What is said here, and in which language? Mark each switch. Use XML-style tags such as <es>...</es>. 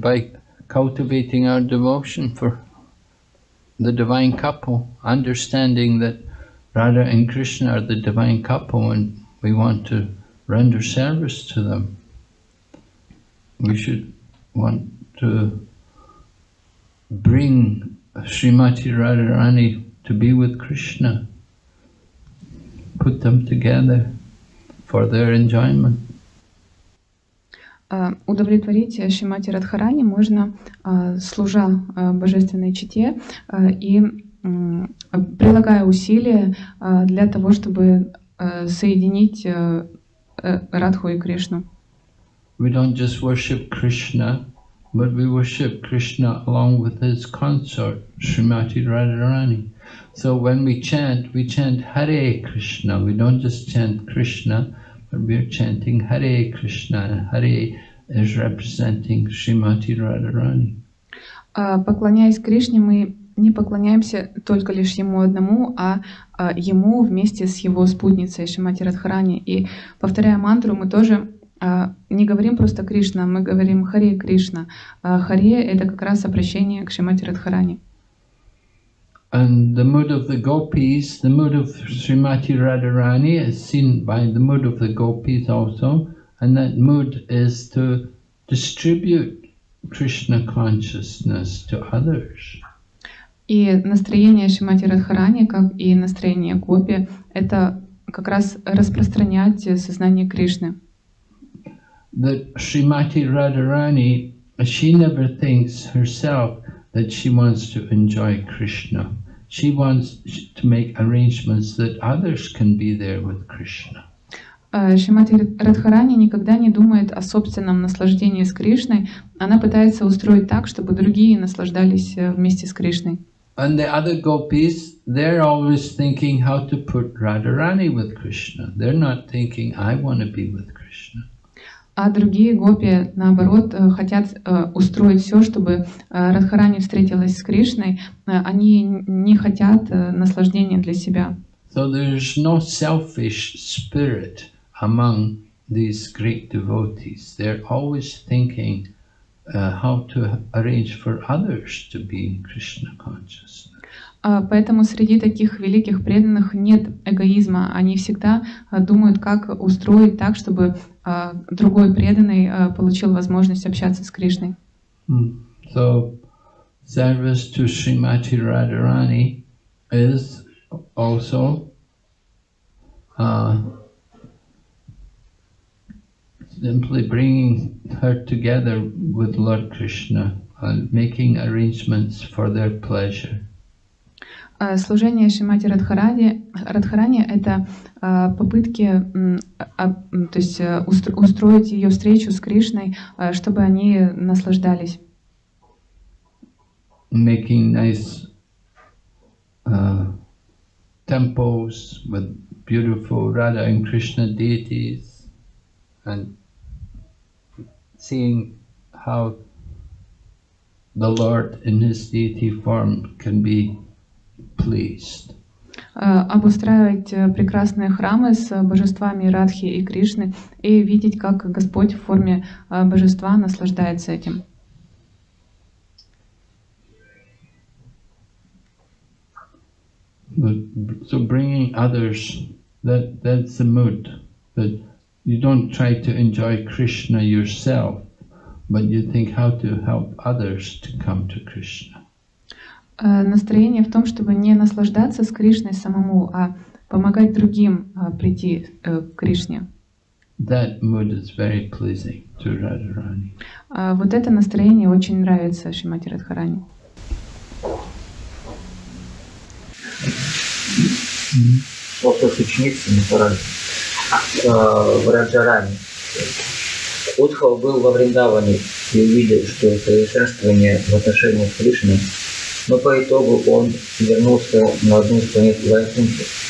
<en>By cultivating our devotion for the divine couple, understanding that Radha and Krishna are the divine couple and we want to render service to them. We should want to bring Srimati Radharani to be with Krishna, put them together for their enjoyment.</en> <ru>Удовлетворить Шримати Радхарани можно, служа божественной чите и прилагая усилия для того, чтобы соединить Радху и Кришну.</ru> <en>We don't just worship Krishna, but we worship Krishna along with his consort, Srimati Radharani. So when we chant Hare Krishna. We don't just chant Krishna, but we are chanting Hare Krishna, and Hare is representing Srimati Radharani.</en> <ru>Поклоняясь Кришне, мы не поклоняемся только лишь Ему одному, а Ему вместе с Его спутницей Шримати Радхарани. И повторяя мантру, мы тоже не говорим просто Кришна, мы говорим Харе Кришна. Харе — это как раз обращение к Шримати Радхарани.</ru> <en>And the mood of the gopis, the mood of Srimati Radharani is seen by the mood of the gopis also, and that mood is to distribute Krishna consciousness to others.</en> <ru>И настроение Шримати Радхарани, как и настроение гопи, это как раз распространять сознание Кришны.</ru> <en>That Srimati Radharani, she never thinks herself that she wants to enjoy Krishna. She wants to make arrangements that others can be there with Krishna.</en> <ru>Шримати Радхарани никогда не думает о собственном наслаждении с Кришной. Она пытается устроить так, чтобы другие наслаждались вместе с Кришной.</ru> <en>And the other gopis, they're always thinking how to put Radharani with Krishna. They're not thinking, I want to be with Krishna.</en> <ru>А другие гопи, наоборот, хотят устроить все, чтобы Радхарани встретилась с Кришной. Они не хотят наслаждения для себя.</ru> <en>So there's no selfish spirit among these great devotees. They're always thinking how to arrange for others to be in Krishna consciousness.</en> <ru>Поэтому среди таких великих преданных нет эгоизма. Они всегда думают, как устроить так, чтобы другой преданный получил возможность общаться с Кришной.</ru> <en>So, service to Srimati Radharani is also simply bringing her together with Lord Krishna and making arrangements for their pleasure.</en> <ru>Служение Шримати Радхарани — это попытки то есть, устроить ее встречу с Кришной, чтобы они наслаждались.</ru> <en>Making nice temples with beautiful Radha and Krishna deities, and seeing how the Lord in his deity form can be pleased.</en> <ru>Обустраивать прекрасные храмы с божествами Радхи и Кришны и видеть, как Господь в форме божества наслаждается этим.</ru> <en>So bringing others, that's the mood, that you don't try to enjoy Krishna yourself, but you think how to help others to come to Krishna.</en> <ru>Настроение в том, чтобы не наслаждаться с Кришной самому, а помогать другим прийти к Кришне.</ru> <en>That mood is very pleasing to Radharani.</en> <ru>Вот это настроение очень нравится Шримати Радхарани. Вопрос ученицы в Раджарани. Удхав был во Вриндаване и увидел, что совершенствование в отношениях с Кришной, но по итогу он вернулся на одну из планет Вайкунхи.</ru>